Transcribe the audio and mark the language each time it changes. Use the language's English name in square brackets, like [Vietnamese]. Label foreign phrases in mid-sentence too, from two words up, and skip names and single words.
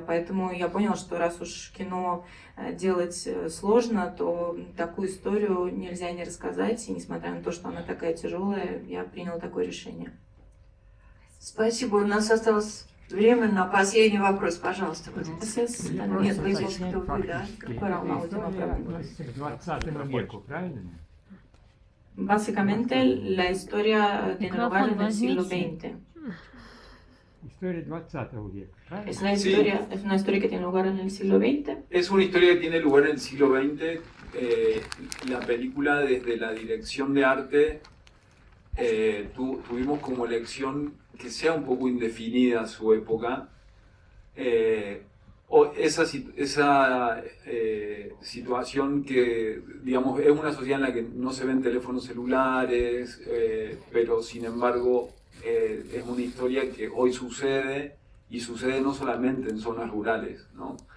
[Russian] Поэтому я поняла, что раз уж кино делать сложно, то такую историю нельзя не рассказать, и несмотря на то, что она такая тяжелая, я приняла такое решение. Спасибо. У нас осталось время на последний вопрос. Пожалуйста. Нет, вы кто вы, да? [Spanish] Para una última pregunta. Básicamente, la historia tiene lugar en el siglo XX. [Russian] История 20 века, правильно? [Spanish] Es una historia que tiene lugar en el siglo XX. Es una historia que tiene lugar en el siglo XX. La película, desde la dirección de arte, tuvimos como elección que sea un poco indefinida su época. O esa situación que, digamos, es una sociedad en la que no se ven teléfonos celulares, pero sin embargo es una historia que hoy sucede y sucede no solamente en zonas rurales, ¿no?